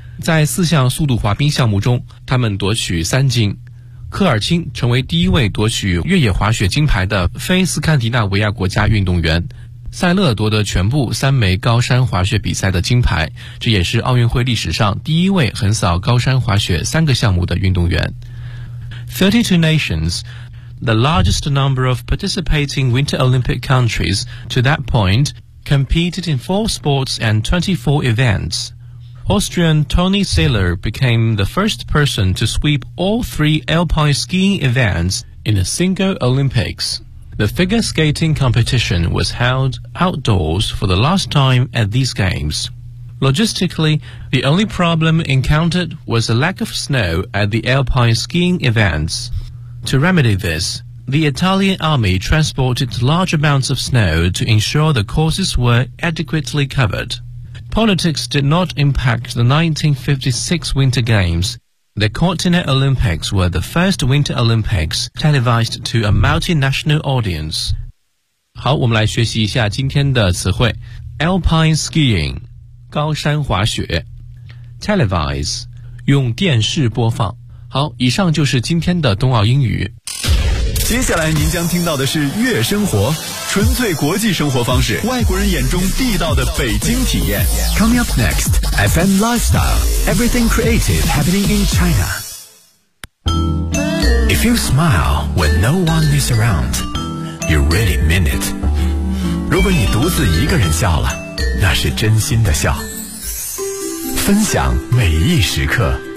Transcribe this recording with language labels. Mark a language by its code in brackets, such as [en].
[zh] 在四项速度滑冰项目中，他们夺取三金。科尔钦成为第一位夺取越野滑雪金牌的非斯堪的纳维亚国家运动员。塞勒夺得全部三枚高山滑雪比赛的金牌，这也是奥运会历史上第一位横扫高山滑雪三个项目的运动员。 [en] 32 nations,The largest number of participating Winter Olympic countries to that point competed in 4 sports and 24 events. Austrian Toni Saller became the first person to sweep all 3 alpine skiing events in a single Olympics. The figure skating competition was held outdoors for the last time at these games. Logistically, the only problem encountered was a lack of snow at the alpine skiing events. To remedy this, the Italian army transported large amounts of snow to ensure the courses were adequately covered. Politics did not impact the 1956 Winter Games. The Cortina Olympics were the first Winter Olympics televised to a multinational audience. [zh] 好，我们来学习一下今天的词汇。 Alpine skiing, 高山滑雪。Televise, 用电视播放。好，以上就是今天的冬奥英语。接下来您将听到的是悦生活，纯粹国际生活方式，外国人眼中地道的北京体验。 [en] Coming up next, FM Lifestyle, everything creative happening in China. If you smile when no one is around, you really mean it. [zh] 如果你独自一个人笑了，那是真心的笑。分享每一时刻。